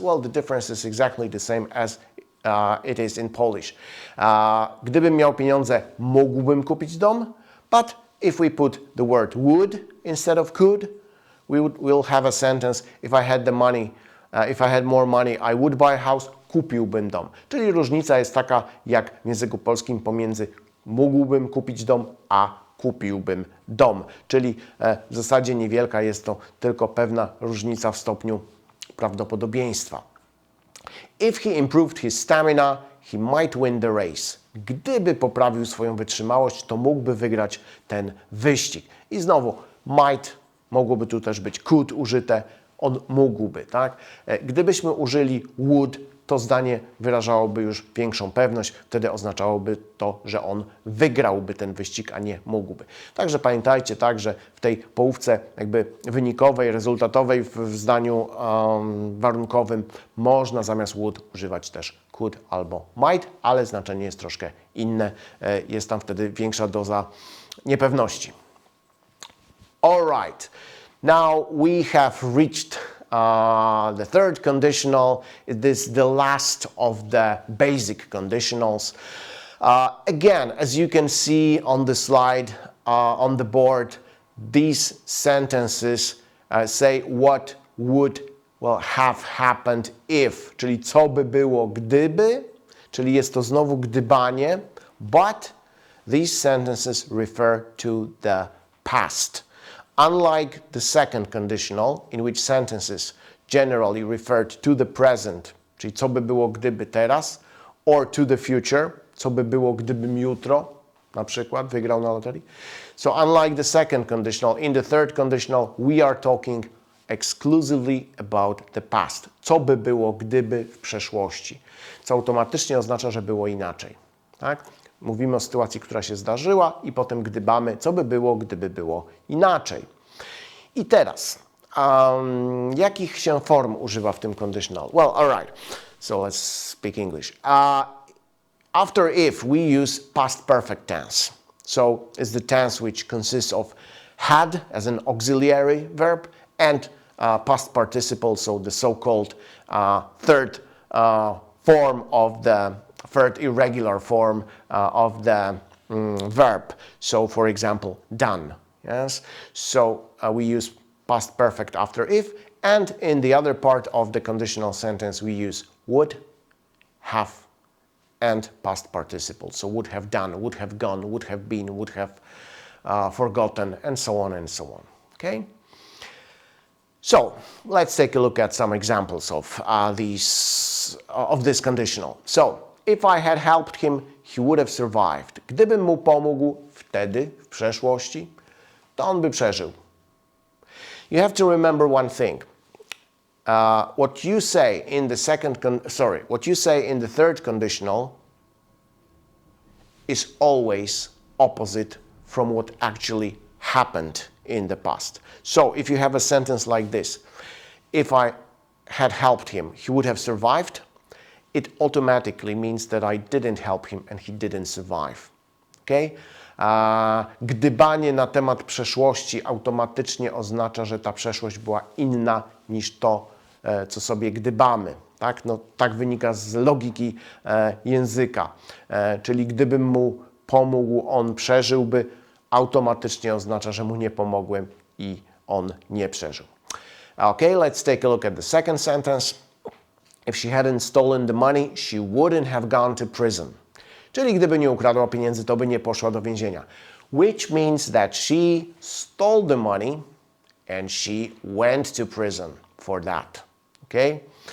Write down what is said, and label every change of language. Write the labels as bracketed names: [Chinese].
[English] Well, the difference is exactly the same as it is in Polish. [Polish] Gdybym miał pieniądze, mógłbym kupić dom, [English] but if we put the word would instead of could, we'll have a sentence, if I had the money, if I had more money, I would buy a house, [Polish] kupiłbym dom. Czyli różnica jest taka, jak w języku polskim pomiędzy mógłbym kupić dom, a kupiłbym dom. Czyli w zasadzie niewielka, jest to tylko pewna różnica w stopniu prawdopodobieństwa. [English] If he improved his stamina, he might win the race. [Polish] Gdyby poprawił swoją wytrzymałość, to mógłby wygrać ten wyścig. I znowu, might, mogłoby tu też być could użyte, on mógłby, tak? Gdybyśmy użyli would, to zdanie wyrażałoby już większą pewność, wtedy oznaczałoby to, że on wygrałby ten wyścig, a nie mógłby. Także pamiętajcie, tak, że w tej połówce jakby wynikowej, rezultatowej w zdaniu warunkowym można zamiast would używać też could albo might, ale znaczenie jest troszkę inne, jest tam wtedy większa doza niepewności. [English] All right, now we have reached the third conditional. It is the last of the basic conditionals. Again, as you can see on the slide, on the board, these sentences say what would have happened if, [Polish] czyli co by było gdyby, czyli jest to znowu gdybanie, [English] but these sentences refer to the past. Unlike the second conditional, in which sentences generally referred to the present, [Polish] czyli co by było gdyby teraz, [English] or to the future, [Polish] co by było gdybym jutro, na przykład wygrał na loterii. [English] So unlike the second conditional, in the third conditional we are talking exclusively about the past. [Polish] Co by było gdyby w przeszłości, co automatycznie oznacza, że było inaczej. Tak? Mówimy o sytuacji, która się zdarzyła i potem gdybamy, co by było, gdyby było inaczej. I teraz, jakich się form używa w tym conditional? [English] Well, all right, so let's speak English. After if, we use past perfect tense. So it's the tense which consists of had as an auxiliary verb and past participle, so the so-called third form of the third irregular form of the verb. So, for example, done. Yes. So we use past perfect after if, and in the other part of the conditional sentence we use would, have, and past participle. So would have done, would have gone, would have been, would have forgotten, and so on and so on. Okay. So let's take a look at some examples of this conditional. So if I had helped him, he would have survived. [Polish] Gdybym mu pomógł wtedy, w przeszłości, to on by przeżył. [English] You have to remember one thing. What you say in the third conditional is always opposite from what actually happened in the past. So if you have a sentence like this, if I had helped him, he would have survived, it automatically means that I didn't help him and he didn't survive. Okay? [Polish] Gdybanie na temat przeszłości automatycznie oznacza, że ta przeszłość była inna niż to, co sobie gdybamy. Tak? No, tak wynika z logiki języka. Czyli gdybym mu pomógł, on przeżyłby, automatycznie oznacza, że mu nie pomogłem i on nie przeżył. [English] Okay, let's take a look at the second sentence. If she hadn't stolen the money, she wouldn't have gone to prison. [Polish] Czyli gdyby nie ukradła pieniędzy, to by nie poszła do więzienia. [English] which means that she stole the money and she went to prison for that. Okay?